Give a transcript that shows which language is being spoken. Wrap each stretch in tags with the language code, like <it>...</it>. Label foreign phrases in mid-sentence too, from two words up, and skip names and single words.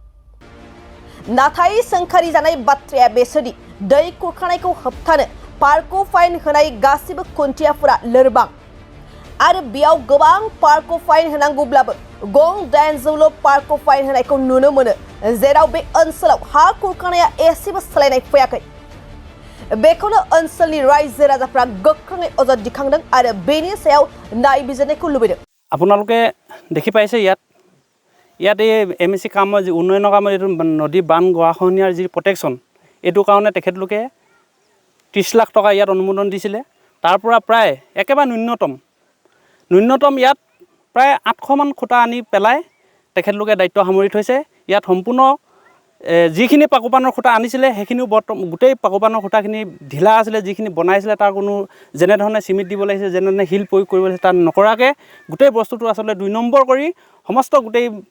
<brx>नाथाय सोंखारि जानाय बाथ्राया बेसोदि दै खुरखानायखौ होबथानो पार्को फाइन होनाय गासिबो खुन्थियाफोरा लोरबां आरो बेयाव गोबां पार्को फाइन होनांगौब्लाबो गं 8 पार्को फाइन होनायखौ नुनो मोनो जेराव बे ओनसोलाव हा खुरखानाया एसेबो सोलायनाय फैयाखै बेखौनो ओनसोलनि रायजो राजाफ्रा गोख्रोङै अजद दिखांदों आरो बेनि सायाव नायबिजिरनायखौ लुबैदों</brx> <as>আপোনালোকে দেখি পাইছে ইয়াত এই এমএসি কামৰ যি উন্নয়নৰ কামৰ এইটো নদী বান গৰাখহনীয়াৰ যি প্ৰটেকশ্যন এইটো কাৰণে তেখেতলোকে 30 লাখ টকা ইয়াত অনুমোদন দিছিলে তাৰ পৰা প্ৰায় একেবাৰে ন্যূনতম ইয়াত প্ৰায় 800 মান খুঁটা আনি পেলাই তেখেতলোকে দায়িত্ব সামৰি থৈছে ইয়াত সম্পূৰ্ণ যিখিনি পাকোপানৰ খুঁটা আনিছিলে সেইখিনিও গোটেই পাকোপানৰ খুঁটাখিনি ঢিলা আছিলে যিখিনি বনাইছিলে তাৰ কোনো যেনেধৰণে চিমেণ্ট দিব লাগিছিল যেনেধৰণে শিল প্ৰয়োগ কৰিব লাগিছিল তাত নকৰাকৈ গোটেই বস্তুটো আচলতে 2 নম্বৰ কৰি সমস্ত গোটেই</as>